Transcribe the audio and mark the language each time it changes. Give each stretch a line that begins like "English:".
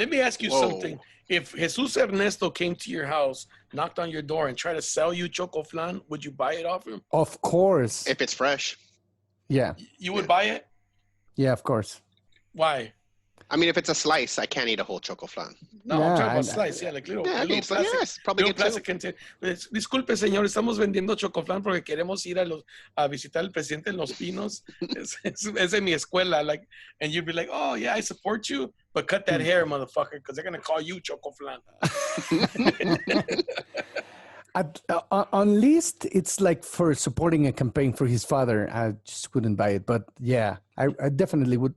English: Let me ask you something. If Jesus Ernesto came to your house, knocked on your door, and tried to sell you choco flan, would you buy it off him? Of course. If it's fresh. Yeah. You would buy it? Yeah, of course. Why? I mean, if it's a slice, I can't eat a whole choco flan. No, I'm talking about slice. Yeah, like little plastic. Yes, probably little plastic container.
Spanish: Disculpe, señor, estamos vendiendo chocoflan porque queremos ir a visitar al presidente en Los Pinos. Es de mi escuela.
English: Like, and you'd be like, oh, yeah, I support you, but cut that hair, motherfucker, because they're going to call you chocoflan. On least it's like for supporting a campaign for his father. I just wouldn't buy it, but yeah, I definitely would.